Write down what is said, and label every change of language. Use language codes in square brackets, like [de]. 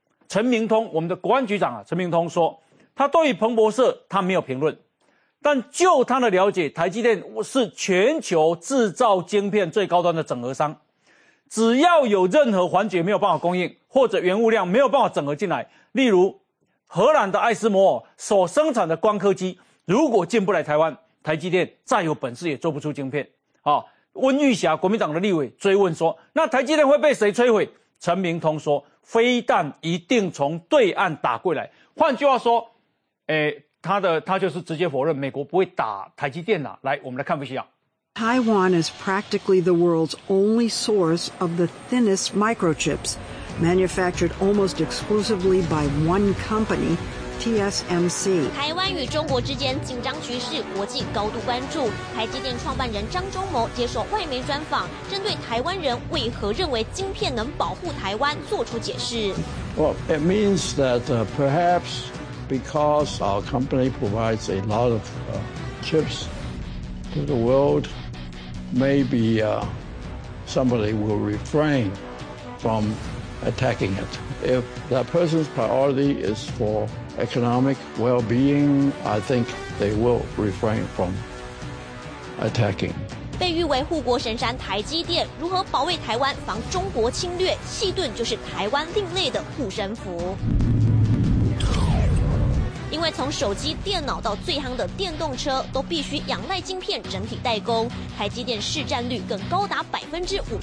[zh] 陈明通，我们的国安局长啊，陈明通说，他对于彭博社他没有评论，但就他的了解，台积电是全球制造晶片最高端的整合商，只要有任何环节没有办法供应，或者原物料没有办法整合进来，例如荷兰的爱斯摩尔所生产的光刻机，如果进不来台湾，台积电再有本事也做不出晶片。好，温玉霞国民党的立委追问说，那台积电会被谁摧毁？陈明通说，飞弹一定从对岸打过来。换句话说，他就是直接否认美国不会打台积电啦。来，我们来看一下。 [en] Taiwan is practically the world's only source of the thinnest microchips, manufactured almost exclusively by one company,TSMC。 [zh] 台湾与中国之间紧张局势，国际高度关注。台积电创办人张忠谋接受外媒专访，针对台湾人为何认为晶片能保护台湾做出解释。 [en] Well, it means that perhaps because our company provides a lot of chips to the world, maybe somebody will refrain from attacking it. If that person's priority is forEconomic well-being, I think they will refrain from attacking. [zh] 被誉为护国神山台积电，如何保卫台湾防中国侵略？细盾就是台湾另类的护身符。因为从手机、电脑到最夯的电动车，都必须仰赖晶片整体代工。台积电市占率更高达53.6%。